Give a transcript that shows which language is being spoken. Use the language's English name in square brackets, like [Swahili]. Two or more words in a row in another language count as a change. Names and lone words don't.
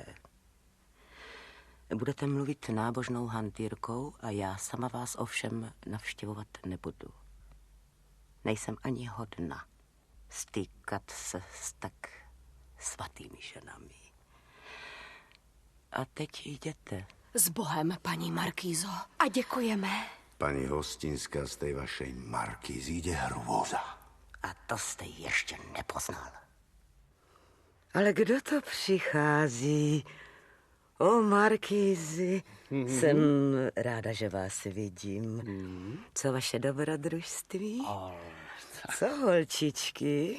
[Czech] Budete mluvit nábožnou hantýrkou a já sama vás ovšem navštěvovat nebudu. Nejsem ani hodna stýkat se s tak svatými ženami. A teď jděte. S Bohem, paní Markýzo. A děkujeme. [Slovak] Pani Hostinská, z tej vašej Markýzy ide hrôza. [Czech] A to jste ještě nepoznal. Ale kdo to přichází? O, Markýzy, jsem ráda, že vás vidím. Co vaše dobrodružství? Co, holčičky?